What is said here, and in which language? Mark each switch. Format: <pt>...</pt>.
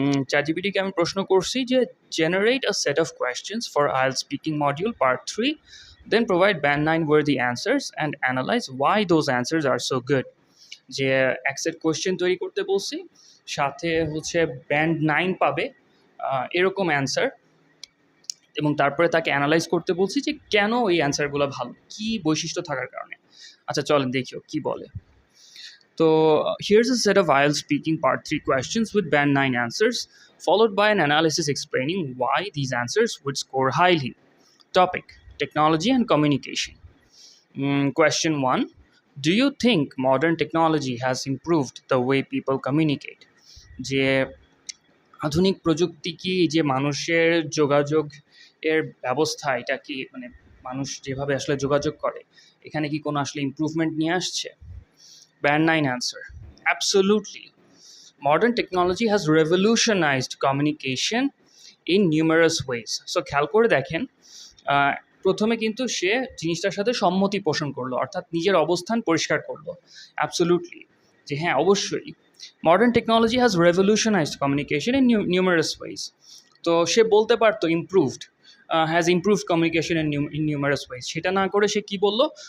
<bn>ChatGPT-কে আমি প্রশ্ন করছি যে</bn> <en>Generate a set of questions for IELTS speaking module part 3, then provide band 9 worthy answers and analyze why those answers are so good.</en> <bn>যে এক set question তৈরি করতে বলছি, সাথে হচ্ছে ব্যান্ড 9 পাবে এরকম অ্যান্সার, এবং তারপরে তাকে অ্যানালাইজ করতে বলছি যে কেন এই অ্যান্সারগুলো ভালো, কী বৈশিষ্ট্য থাকার কারণে। আচ্ছা চলেন দেখিও কী বলে।</bn> <en>So here's a set of IELTS speaking part 3 questions with band 9 answers, followed by an analysis explaining why these answers would score highly. Topic: technology and communication. Question 1. Do you think modern technology has improved the way people communicate?</en> <bn>যে আধুনিক প্রযুক্তি কি যে মানুষের যোগাযোগ এর ব্যবস্থা, এটা কি মানে মানুষ যেভাবে আসলে যোগাযোগ করে, এখানে কি কোনো আসলে ইমপ্রুভমেন্ট নিয়ে আসছে?</bn> <en>Band 9 answer: absolutely. Modern technology has revolutionized communication in numerous ways.</en> <bn>So খেয়াল করে দেখেন, প্রথমে কিন্তু সে জিনিসটার সাথে সম্মতি পোষণ করলো, অর্থাৎ নিজের অবস্থান পরিষ্কার করলো।</bn> <en>absolutely,</en> <bn>যে হ্যাঁ অবশ্যই</bn> <en>Modern technology has revolutionised communication in numerous ways.</en> <bn>তো সে বলতে পারতো improved,</bn> <en>has improved communication in numerous ways,</en> <bn>সেটা না করে সে কি বললো?</bn>